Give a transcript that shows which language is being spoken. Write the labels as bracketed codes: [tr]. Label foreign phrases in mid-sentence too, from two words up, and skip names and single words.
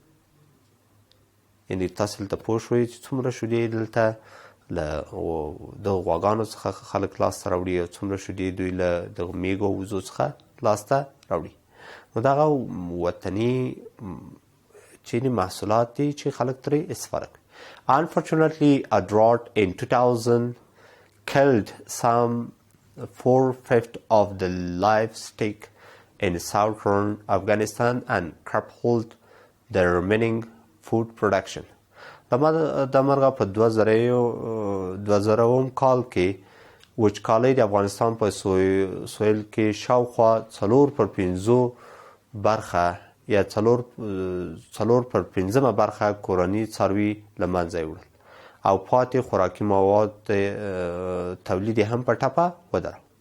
[ps] یعنې تاسو دلته پوه شوئ چې څومره شیدې دلته له د غواګانو څخه خلک لاسته راوړي او څومره شیدې دوی له د میږو او وزو څخه لاسته راوړي. نو دغه وطني چینی محصولات دي چې خلک ترې استفاده کوي. [en] Unfortunately, a drought in 2000 killed some 4/5 of the livestock in southern Afghanistan and crippled the remaining food production. [ps] د مرغه په 2000 کال کې وچکالۍ د افغانستان په سویل کې شاوخوا 4/5 برخه یا 4/5 برخه کورني څاروي له منځه یوړل او پاتې خوراکي مواد تولید هم په ټپه ودرول.